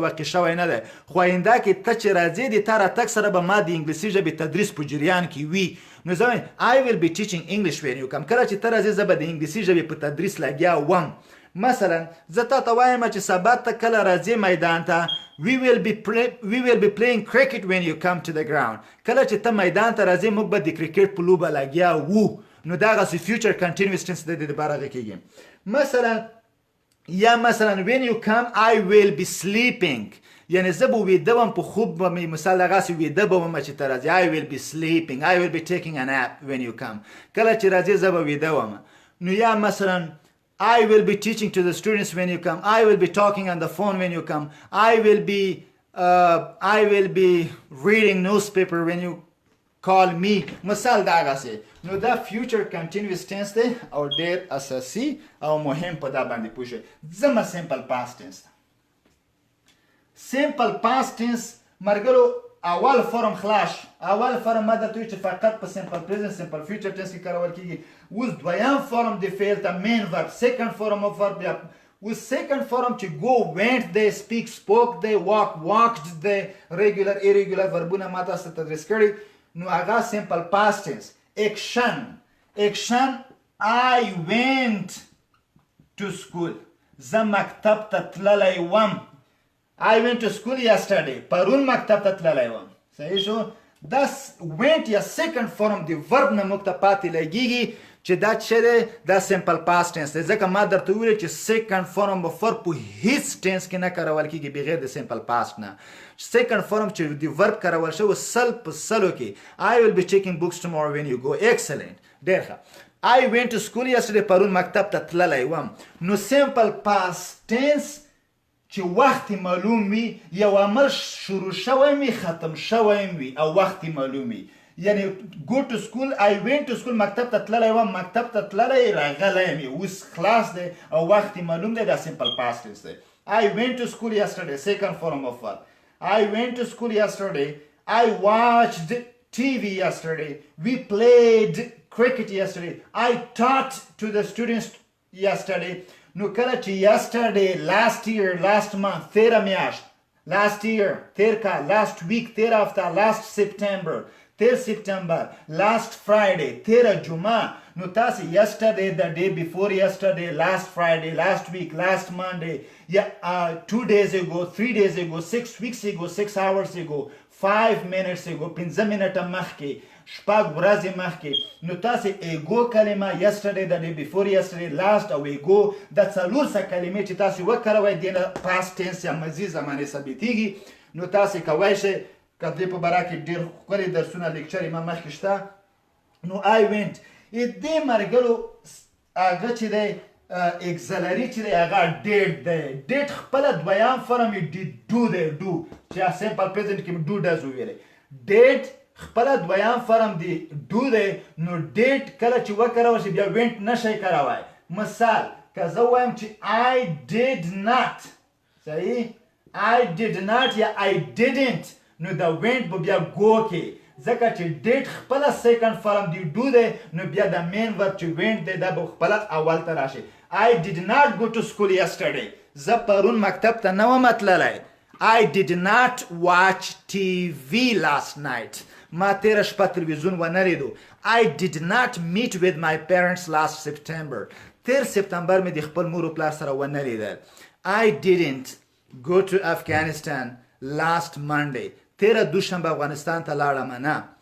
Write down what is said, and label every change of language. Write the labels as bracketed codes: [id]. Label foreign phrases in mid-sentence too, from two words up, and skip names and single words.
[ps] واقع شوی نه دی خو آینده کې ته چې راځې د تا راتګ سره به ما د انګلیسي ژبې تدریس په جریان کې وي نو زه وایم [en] I will be teaching English when you come [ps] کله چې ته راځې زه به د انګلیسي ژبې په تدریس لګیا وم مثلا زه تا ته وایم چې سبا ته کله راځې میدان ته [en] we will be playing cricket when you come to the ground [ps] کله چې ته میدان ته راځې موږ به د کرکټ په لوبه لګیا وو نو دغسې [en] future continuous tense [ps] د دې دپاره هغه کېږي مثلا [en] when you come I will be sleeping [ps] یعنی زه به ویده وم په خوب به مې مثال دغسې ویده به وم چې ته راځې [en] I will be sleeping I will be taking a nap when you come [ps] کله چې راځې زه به ویده وم نو یا مثلا [en] I will be teaching to the students when you come. I will be talking on the phone when you come. I will be reading newspaper when you call me. [ps] مثال دغسې نو دا [en] future continuous tense [ps] دی او ډېر اساسي او مهم په دا باندې پوه شئ ځمه [en] simple past tense simple past [ps] tense مرګلو اول فرم خلاص اول فرم ما درته وایي چې فقط په [en] simple present simple future tense [ps] کې کارول کېږي اوس دویم فرم د فعل ته [en] main verb second form of verb [ps] بیا اوس [en] second form [ps] چې [en] go went [ps] دی [en] speak spoke [ps] دی [en] walk walked [ps] دی [en] regular irregular verb [ps] ونه ما تاسو ته تدریس کړي نو هغه [en] simple past tense action I went to school [ps] زه مکتب ته تللی وم [en] I went to school yesterday. [ps] پرون مکتب ته تللی وم. صحیح شو؟ دا went یا [en] second form [ps] د verb نه موږ ته پاتې لګیږي چې دا څه دی دا [en] simple past tense [ps] دی ځکه ما درته وویل چې [en] second form of verb [ps] په هیڅ tense کې نه کارول کېږي بغیر د [en] simple past [ps] نه [en] second form [ps] چې د verb کارول شوی سل په سلو کې [en] I will be checking books tomorrow when you go excellent [ps] ډېر ښه [en] I went to school yesterday [ps] پرون مکتب ته تللی وم نو [en] simple past tense [ps] چې وخت معلوم وي یو عمل شروع شوی وي ختم شوی وي او وخت معلوم وي یعنی [en] go to school I went to school [ps] مکتب ته تللی وم مکتب ته تللی راغلی یم اوس خلاص دی او وخت معلوم دی دا [en] simple past tense [ps] دی [en] I went to school yesterday second form of verb I went to school yesterday I watched TV yesterday we played cricket yesterday I taught to the students yesterday [ps] نو کله چې [en] yesterday last year last month [ps] تیره میاشت [en] last year [ps] تیر کال [en] last week [ps] تیر هفته [en] last September [ps] تیر سپتمبر [en] last Friday [ps] تیر جمعه نو تاسو [en] yesterday the day before yesterday last Friday last week last Monday yeah 2 days ago 3 days ago 6 weeks ago 6 hours ago 5 minutes ago [ps] 15 منټه مخکې شپږ ورځې مخکې نو تاسو ایګو کلمه [en] yesterday the day before yesterday last [ps] او ایګو د څلور څه کلمې چې تاسو وکاروئ دینه past tense یا ماضي زمانه ثابتېږي نو تاسو کولی شئ که دې په باره کې ډېر ښکلي درسونه لیکچرې ما مخکې شته نو I went دې مرګلو هغه چې دی اکزلري چې دی هغه did دی did خپله دویم فرم یې did do دی do چې [en] simple present [ps] کې [en] do does [ps] وویلی did خپله دویم فرم دی do دی نو did کله چې وکاروه شي بیا went نشئ کاروی مثال که زه وایم چې [en] I did not [ps] صحیح [en] I did not [ps] یا [en] I didn't [ps] نو دا went به بیا go کې ځکه چې did خپله second فرم دی do دی نو بیا د [en] main verb [ps] چې went دی دا به خپله اول ته راشي [en] I did not go to school yesterday [ps] زه پرون مکتب ته نه وم تللی [en] I did not watch TV last night [ps] ما تیره شپه تلویزیون ونه لیدو [en] I did not meet with my parents last September [ps] تیر سپتمبر مې د خپل مور و پلار سره ونه لیدل [en] I didn't go to Afghanistan last Monday [ps] تیره دوشنبه افغانستان ته لاړم نه